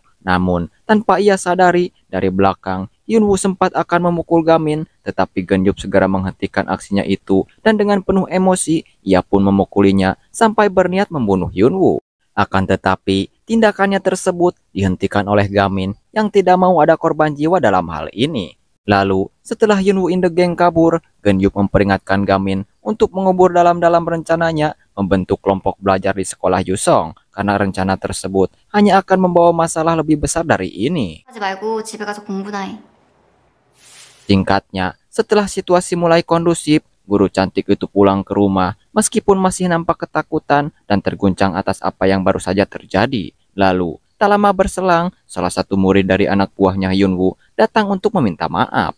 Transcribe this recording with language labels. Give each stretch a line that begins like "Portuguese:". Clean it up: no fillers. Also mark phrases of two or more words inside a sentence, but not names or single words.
Indonesian: Namun, tanpa ia sadari, dari belakang, Yunwoo sempat akan memukul Gamin, tetapi Genyup segera menghentikan aksinya itu dan dengan penuh emosi, ia pun memukulinya sampai berniat membunuh Yunwoo. Akan tetapi, tindakannya tersebut dihentikan oleh Gamin yang tidak mau ada korban jiwa dalam hal ini. Lalu, setelah Yunwoo
English: in the Gang
Indonesian: kabur, Genyup memperingatkan Gamin untuk mengubur dalam-dalam rencananya membentuk kelompok belajar di sekolah Yusong, karena rencana tersebut hanya akan membawa masalah lebih besar dari ini.
Korean: 하지 말고 집에 가서 공부나 해.
Indonesian: Singkatnya, setelah situasi mulai kondusif, guru cantik itu pulang ke rumah meskipun masih nampak ketakutan dan terguncang atas apa yang baru saja terjadi. Lalu, tak lama berselang, salah satu murid dari anak buahnya Yunwoo datang untuk meminta maaf.